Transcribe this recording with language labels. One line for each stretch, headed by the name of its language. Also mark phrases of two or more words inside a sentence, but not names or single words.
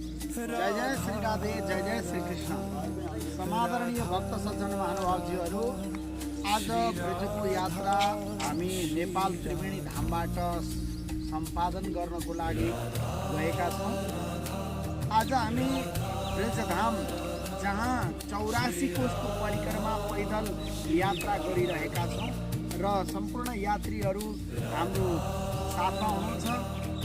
Nepali: जय जय श्री राधे, जय जय श्री कृष्ण। समादरणीय भक्त सज्जन महानुभावजीहरू, आज ब्रजको यात्रा हामी नेपाल त्रिवेणी धामबाट सम्पादन गर्नको लागि गएका छौँ। आज हामी ब्रजधाम जहाँ 84 कोसको परिक्रमा पैदल यात्रा गरिरहेका छौँ र सम्पूर्ण यात्रीहरू हाम्रो साथमा हुनुहुन्छ